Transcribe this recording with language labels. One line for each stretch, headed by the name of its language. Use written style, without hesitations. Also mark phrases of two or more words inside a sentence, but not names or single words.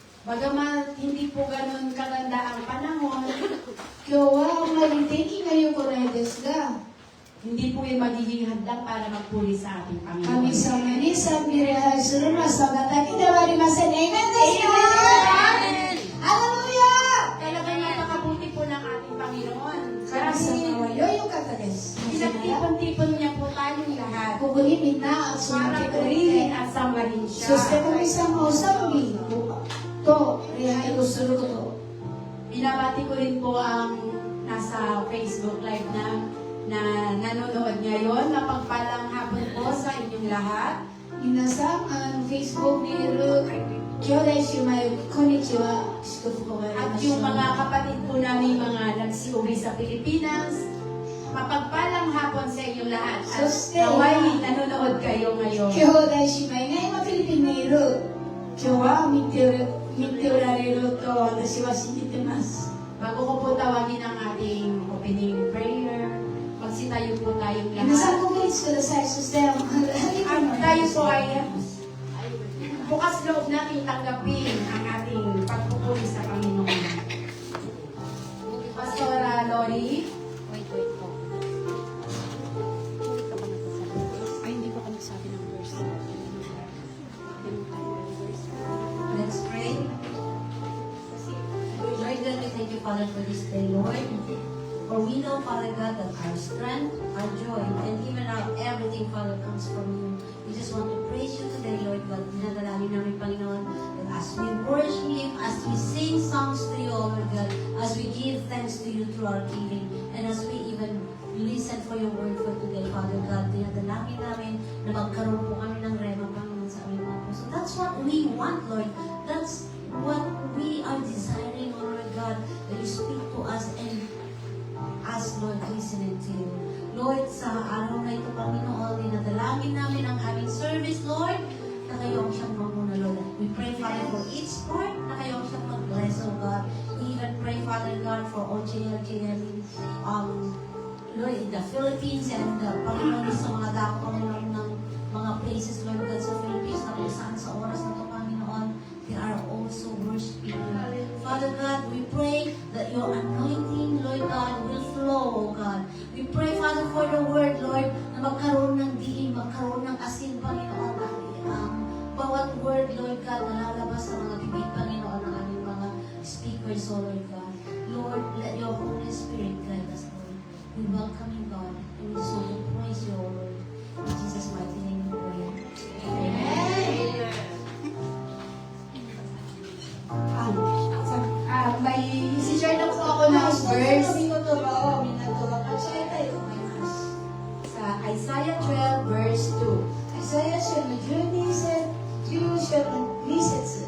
Filipino: Bagamat hindi po ganun kaganda ang panahon,
Japanese: 今日はあんまり天気が良くないですが、
Filipino: hindi po yung magiging hadlang para magpuri sa ating
Japanese: 神
Filipino: Panginoon.
Japanese: 様に賛美礼拝するのはそれだけではありません。Amen ですか？ハレルヤ！
Filipino: Talagang napakabuti po ng ating Panginoon.
Japanese: 神様は良いお方です。
Filipino: Pinagtipon-tipon niya po tayong lahat
Japanese: ここにみんな集まっ
Filipino: para
Japanese: てくれて、
Filipino: purihin at sambahin
Japanese: そして
Filipino: siya.
Japanese: 神様を賛美と礼拝をすること。
Filipino: Binabati ko rin po ang nasa Facebook Live na nanonood ngayon. Mapagpalang hapon po sa inyong lahat.
Japanese: 皆さん、Facebook にいる兄弟姉妹、こんにちは。祝福があ
Filipino: At
Japanese: り
Filipino: yung
Japanese: ま
Filipino: mga
Japanese: す。
Filipino: kapatid po namin mga nagsiuwi sa Pilipinas, mapagpalang hapon sa inyong lahat. At Suste. naway nanonood kayo ngayon.
Japanese: 兄弟姉妹が今フィリピンにいる。今日は見ておられると私は信じてます。
Filipino: Bago ko po tawagin ang ating opening prayer, magsitayo po tayong
Japanese: 皆さん
Filipino: lahat.
Japanese: ご起立ください。そして、ハリ
Filipino: At tayo po ay bukas loob natin tanggapin ang ating pagpupuri sa Panginoon. Pastora Lori, Wait po. Ay, hindi pa kami sabi ng verse. Ganun tayo ng verse.
English: Let's pray. Lord God, we thank you, Father, for this day, Lord. For we know, Father God, that our strength, our joy, and even our everything, Father, comes from you. We just want to praise you today, Lord God.
Filipino: Dinadalangin namin, Panginoon,
English: that as we worship you, as we sing songs to you, oh Lord God, as we give thanks to you through our giving, and as we even listen for your word for today, Father God,
Filipino: dinadalangin namin na magkaroon po kami ng rema, Panginoon, sa aming mga puso.
English: That's what we want, Lord. That's what we are desiring, oh Lord God, that you speak to us and us, Lord, listening to you.
Filipino: Lord, sa araw na ito, Panginoon, dinadalangin namin ang aming service, Lord, na kayo ang siyang mamuna, Lord.
English: We pray, Father, for each part
Filipino: na kayo ang siyang mag-bless,
English: oh God. We even pray, Father God, for OJLJM, Lord, in the Philippines and
Filipino: Panginoon, sa mga dako, Panginoon, ng mga
English: places, Lord God,
Filipino: sa Philippines, na kung saan sa oras na ito, Panginoon,
English: they are also worshiping you. Father God, we pray that your anointing, Lord God, will flow, oh God. We pray, Father, for your word,
Filipino: Lord, na magkaroon ng diin, magkaroon ng asin, Panginoon, bawat
English: word, Lord God,
Filipino: na lalabas sa mga bibig, Panginoon, ng aming mga speakers,
English: oh Lord God. Lord, let your Holy Spirit guide us, Lord. We welcome you, God, and we just want to praise you, oh Lord. In Jesus' mighty name we pray. Amen.
Filipino: may isi-share na po ako ng verse sa Isaiah 12 verse 2.
Japanese: イザヤ書の12節、12章の2節。